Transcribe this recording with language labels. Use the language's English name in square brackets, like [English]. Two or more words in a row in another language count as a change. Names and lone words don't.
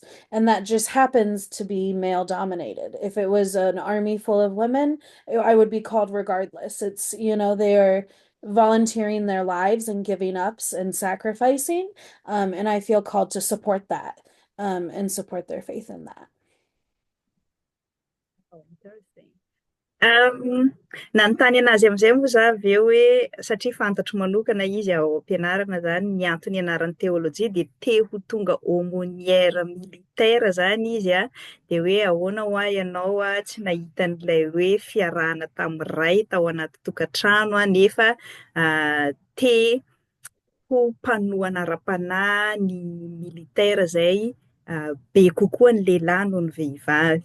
[English] And that just happens to be male dominated. If it was an army full of women, I would be called regardless. It's, they're volunteering their lives and giving up and sacrificing. And I feel called to support that, and support their faith in that. Oh, interesting. [Malagasy] Nanontany anazy amin'izay moa za avy eo hoe satria fantatro manokana izy ao am-pianarana zany ny antony ianarany teolojia de te ho tonga [French] aumônière militaire [Malagasy] zany izy de hoe ahoana ho ahy ianao tsy nahita an'ilay hoe fiarahana tamin'ny ray tao anaty tokantrano nefa te ho mpanohana ara-panahy ny militaire zay be kokoa ny lehilahy noho ny vehivavy.